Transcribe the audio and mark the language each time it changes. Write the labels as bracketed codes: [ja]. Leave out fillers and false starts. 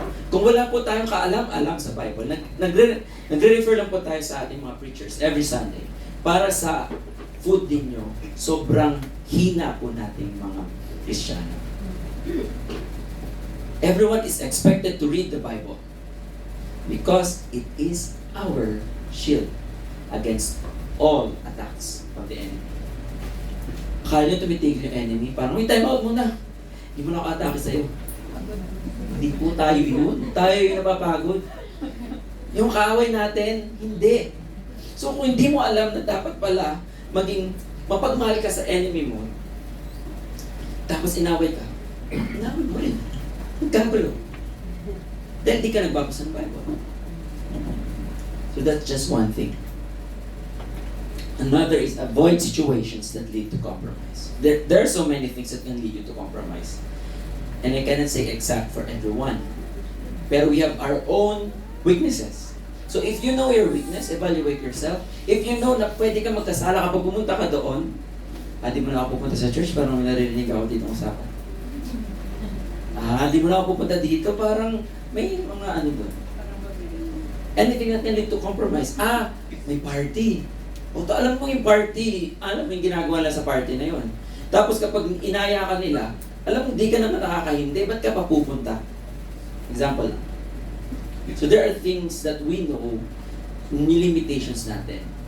[tl] Kung wala po tayong kaalam-alam sa Bible, nagre-refer lang po tayo sa ating mga preachers [en] every Sunday [tl] para sa food ninyo, sobrang hina po nating mga Kristiyano. [en] Everyone is expected to read the Bible because it is our shield against all attacks of the enemy. [tl] Akala nyo tumitigil yung enemy, parang may time out muna. Hindi mo na ako-atake sa'yo. Hindi po tayo yun. Tayo yung napapagod. Yung kaaway natin, hindi. So kung hindi mo alam na dapat pala mapagmahal ka sa enemy mo, tapos inaway ka, inaway mo rin. Magkagulo. Dahil di ka nagbabasa ng Bible. [en] So that's just one thing. Another is avoid situations that lead to compromise. There are so many things that can lead you to compromise. And I cannot say exact for everyone. Pero we have our own weaknesses. So if you know your weakness, evaluate yourself. If you know [tl] na pwede ka magkasala kapag pumunta ka doon, di mo na ako pupunta sa church, parang may narinig ako dito usapan. Di mo na ako pupunta dito, parang may mga ano doon. [en] Anything that can lead to compromise. [tl] May party. Alam mo yung party, alam mo yung ginagawa lang sa party na yon. Tapos kapag inaya ka nila, alam mo, di ka naman nakakahindi, ba't ka pa pupunta? Example. [en] So there are things that we know, limitations natin.